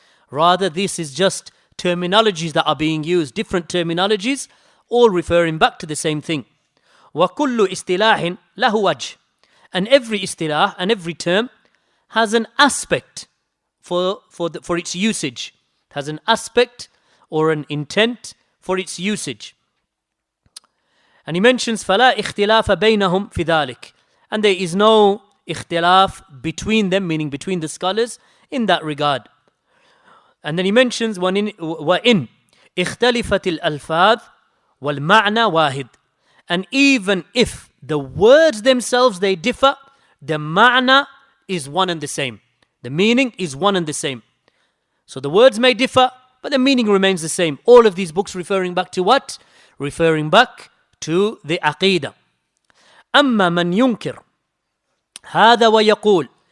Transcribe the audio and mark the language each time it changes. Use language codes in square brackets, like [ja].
[en] Rather, this is just terminologies that are being used, different terminologies, all referring back to the same thing. [ar] وَكُلُّ إِسْتِلَاحٍ لَهُ وَجْهٍ. [en] And every istilah and every term has an aspect for its usage, has an aspect or an intent for its usage. And he mentions [ar] فَلَا إِخْتِلَافَ بَيْنَهُمْ فِي ذَلِكَ. [en] And there is no ikhtilaf between them, meaning between the scholars, in that regard. And then he mentions [ar] وَإِنْ اِخْتَلِفَتِ الْأَلْفَاظ وَالْمَعْنَى وَاحِدٌ. [en] And even if the words themselves they differ, the ma'na is one and the same. The meaning is one and the same. So the words may differ, but the meaning remains the same. All of these books referring back to what? Referring back to the Aqeedah. [ar] أَمَّا مَنْ يُنْكِرُ هَذَا وَيَقُولُ.